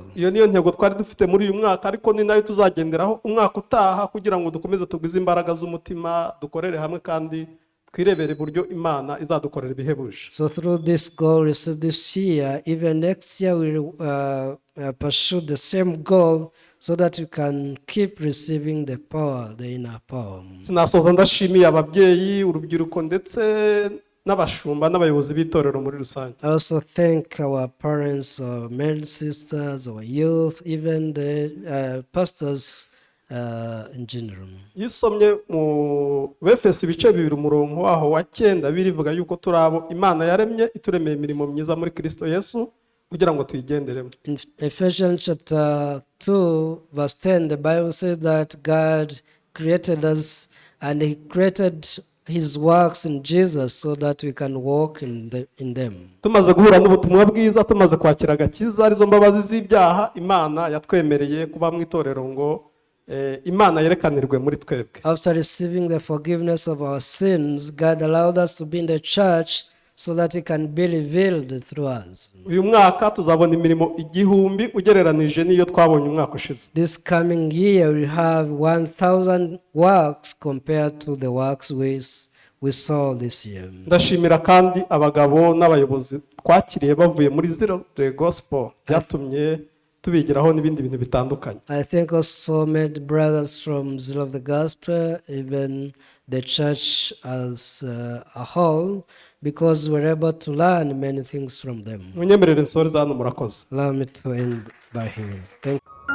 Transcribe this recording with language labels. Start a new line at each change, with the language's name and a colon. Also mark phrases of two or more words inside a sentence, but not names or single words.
Kinyarwanda: iyo niyo ntego twari dufite muri uyu mwaka, ariko ni nayo tuzagenderaho umwaka utaha kugira ngo dukomeze tugwize imbaraga z'umutima, dukorere hamwe kandi twirebere uburyo Imana izadukorera ibihebuje.
English: So through this goal received this year, even next year we will pursue the same goal so that we can keep receiving the power, the inner power.
Kinyarwanda: Sinasoza ndashimiye ababyeyi, urubyiruko ndetse n'abashumba n'abayobozi b'itorero muri rusange.
English: I also thank our parents, our married sisters, our youth, even the pastors in general.
Kinyarwanda: Iyo usomye mu Befeso ibice 2 umurongo waho wa 9 birivuga yuko turi abo Imana yaremye ituremeye imirimo myiza muri Kristo Yesu kugira ngo tuyigenderemo.
English: In Ephesians chapter 2 verse 10, the Bible says that God created us and he created his works in Jesus so that we can walk in them.
Kinyarwanda: Tumaze guhura n'ubutumwa bwiza, tumaze kwakira agakiza arizo mbabazi z'ibyaha, Imana yatwemereye kuba mu itorero ngo Imana yerekanirwe muri twebwe.
English: After receiving the forgiveness of our sins, God allowed us to be in the church so that he can be revealed through us.
Kinyarwanda: Uyu mwaka tuzabona imirimo 1000 ugereranije n'iyo twabonye umwaka ushize.
English: This coming year we have 1000 works compared to the works we saw this year.
Kinyarwanda: Ndashimira kandi abagabo n'abayobozi twakiriye bavuye muri Zero the Gospel, byatumye tubigiraho n'ibindi bintu bitandukanye.
English: I thank also many brothers from Zeal of the Gospel, even the church as a whole, because we're able to learn many things from them.
Kinyarwanda: Munyemerere nsoreza hano, murakoze.
English: Allow me to end by here. Thank